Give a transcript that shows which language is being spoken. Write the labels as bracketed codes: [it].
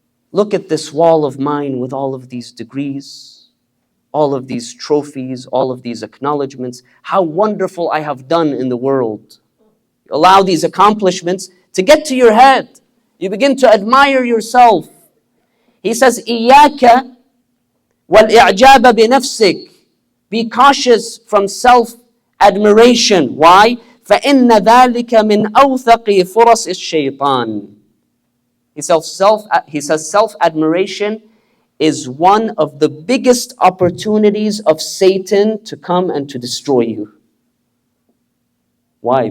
[en] Look at this wall of mine with all of these degrees, all of these trophies, all of these acknowledgments. How wonderful I have done in the world. Allow these accomplishments to get to your head. You begin to admire yourself. He says, [ar] إِيَّاكَ وَالْإِعْجَابَ بِنَفْسِكَ. [en] Be cautious from self-admiration. Why? [ar] فَإِنَّ ذَلِكَ مِنْ أَوْثَقِ فُرَصِ الشَّيْطَانِ. [en] He says self-admiration is one of the biggest opportunities of Satan to come and to destroy you. Why?